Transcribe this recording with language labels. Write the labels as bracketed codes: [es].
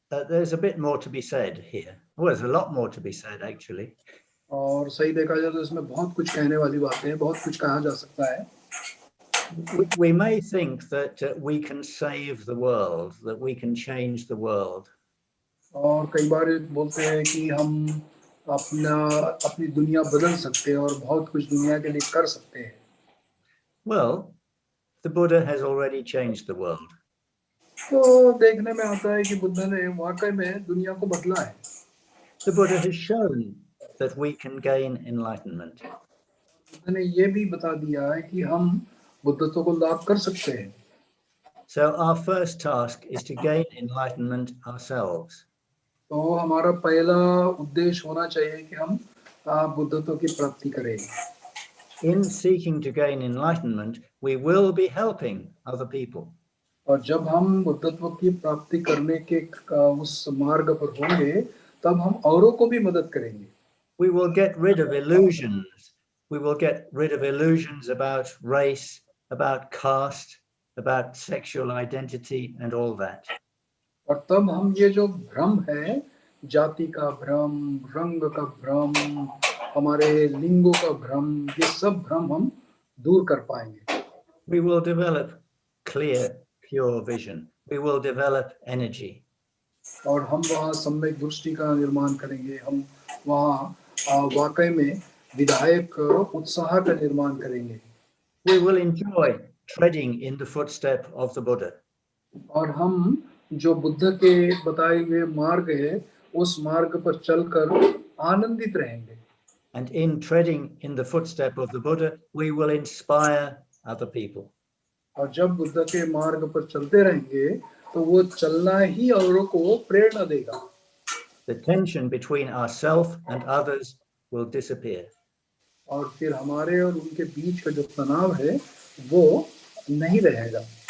[en] There's a bit more to be said here. Well, there's a lot more to be said actually. [hi] और सही देखा जाए तो इसमें बहुत कुछ कहने वाली बातें हैं, बहुत कुछ कहा जा सकता है। [en] We may think that we can save the world, that we can change the world. [hi] और कई बार बोलते हैं कि हम अपनी दुनिया बदल सकते हैं और बहुत कुछ दुनिया के लिए कर सकते हैं। [en] Well, the Buddha has already changed the world. [hi] तो देखने में आता है कि बुद्ध ने वाकई में दुनिया को बदला है। [en] The Buddha has shown that we can gain enlightenment. [hi] Buddha ने ये भी बता दिया है कि हम बुद्धत्व को लाभ कर सकते हैं। [en] So our first task is to gain enlightenment ourselves. [hi] तो हमारा पहला उद्देश्य होना चाहिए कि हम बुद्धत्व की प्राप्ति करें। [en] in seeking to gain enlightenment, we will be helping other people. [hi] और जब हम बुद्धत्व की प्राप्ति करने के उस मार्ग पर होंगे, तब हम औरों को भी मदद करेंगे. [en] We will get rid of illusions. We will get rid of illusions about race, about caste, about sexual identity and all that. [hi] और तब हम ये जो भ्रम है, जाति का भ्रम, रंग का भ्रम, हमारे लिंगों का भ्रम, ये सब भ्रम हम दूर कर पाएंगे. [en] We will develop clear, pure vision. We will develop energy. [hi] और हम वहाँ सम्यक दृष्टि का निर्माण करेंगे. हम वहाँ वाकई में विधायक उत्साह का निर्माण करेंगे. [en] We will enjoy treading in the footstep of the Buddha. [hi] और हम जो बुद्ध के बताए हुए मार्ग है, उस मार्ग पर चलकर आनंदित रहेंगे. [en] And in treading in the footstep of the Buddha, we will inspire other people. [hi] और जब बुद्ध के मार्ग पर चलते रहेंगे, तो वो चलना ही औरों को प्रेरणा देगा. [en] The tension between ourselves and others will disappear. [hi] और फिर हमारे और उनके बीच का जो तनाव है, वो नहीं रहेगा.